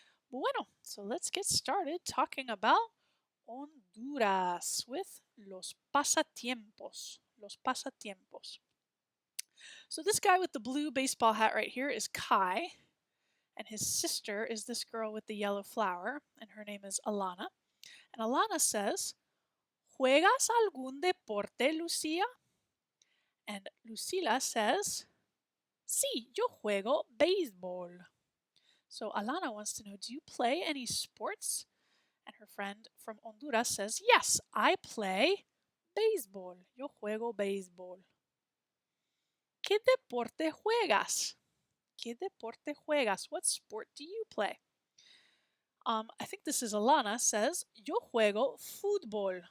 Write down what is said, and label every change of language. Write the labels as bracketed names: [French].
[Spanish] Bueno, [English] so let's get started talking about Honduras with [Spanish] los pasatiempos. Los pasatiempos. [English] So this guy with the blue baseball hat right here is Kai, and his sister is this girl with the yellow flower, and her name is Alana. And Alana says, [Spanish] ¿Juegas algún deporte, Lucia? [English] And Lucila says, [Spanish] Sí, yo juego béisbol. [English] So Alana wants to know, do you play any sports? And her friend from Honduras says, Yes, I play béisbol. [Spanish] Yo juego béisbol. ¿Qué deporte juegas? ¿Qué deporte juegas? [English] What sport do you play? I think this is Alana, says, [Spanish] Yo juego fútbol.